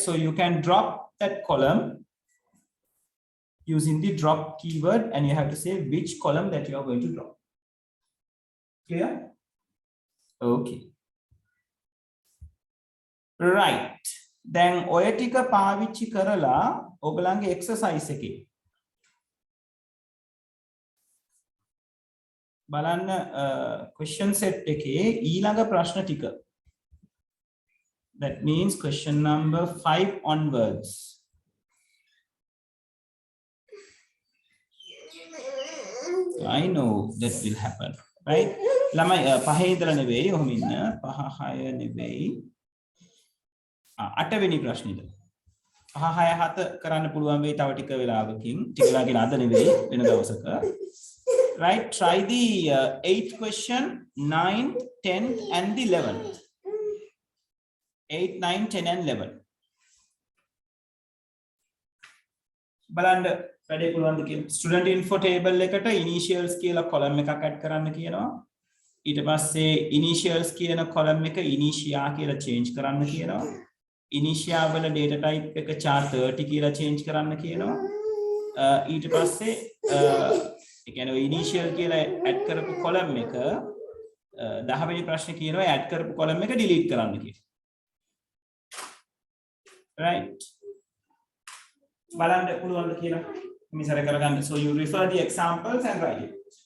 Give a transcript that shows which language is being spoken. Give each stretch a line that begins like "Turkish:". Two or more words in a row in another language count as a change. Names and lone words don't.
English: So you can drop that column using the drop keyword and you have to say which column that you are going to drop. Clear? Okay. Right. Then
Sinhala: ඔය ටික පාවිච්චි කරලා ඔයගලන්ගේ exercise එකේ බලන්න
English: question set
Sinhala: එකේ ඊළඟ ප්‍රශ්න ටික.
English: That means question number 5 onwards. I know that will happen, right?
Sinhala: ළමයි පහේ ඉඳලා නෙවෙයි ඔහොම ඉන්න 5 6 නෙවෙයි 8 වෙනි ප්‍රශ්නේ ඉඳලා 5 6 7 කරන්න පුළුවන් වෙයි තව ටික වෙලාවකින් ටික වෙලා කියන අද නෙවෙයි වෙන දවසක.
English: Right? Try the 8th question, 9th, 10th and the 11th. 8, 9, 10 and 11.
Sinhala: බලන්න වැඩේ පුළුවන්ද කියලා.
English: Student info table
Sinhala: එකට initials කියලා column එකක් add කරන්න කියනවා. ඊට පස්සේ initials කියන column එක initia කියලා change කරන්න කියනවා. initia වල
English: data type
Sinhala: එක char 30 කියලා change කරන්න කියනවා. ඊට පස්සේ ඒ කියන්නේ initial කියලා add කරපු column එක 10 වෙනි ප්‍රශ්නේ කියනවා add කරපු column එක delete කරන්න කියලා.
English: Right?
Sinhala: බලන්න පුළුවන්ද කියලා මිසර කරගන්න.
English: So you refer the examples and write it.